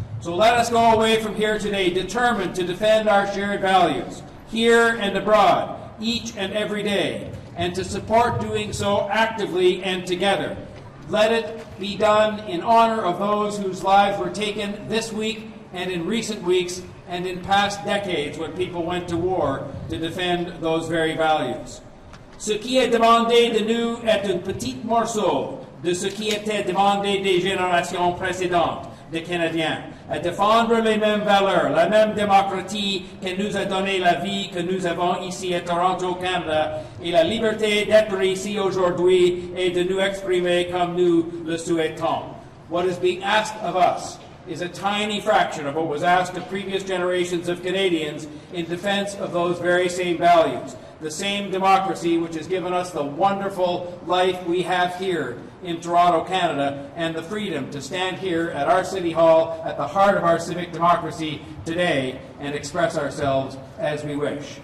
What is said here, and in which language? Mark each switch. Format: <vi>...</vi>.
<en>So let us go away from here today determined to defend our shared values, here and abroad, each and every day, and to support doing so actively and together. Let it be done in honor of those whose lives were taken this week and in recent weeks and in past decades when people went to war to defend those very values.</en> <fr>Ce qui est demandé de nous est un petit morceau de ce qui était demandé des générations précédentes des Canadiens, à défendre les mêmes valeurs, la même démocratie que nous a donné la vie que nous avons ici à Toronto, Canada, et la liberté d'être ici aujourd'hui et de nous exprimer comme nous le souhaitons.</fr> <en>What is being asked of us is a tiny fraction of what was asked of previous generations of Canadians in defense of those very same values. The same democracy which has given us the wonderful life we have here in Toronto, Canada, and the freedom to stand here at our City Hall, at the heart of our civic democracy today, and express ourselves as we wish.</en>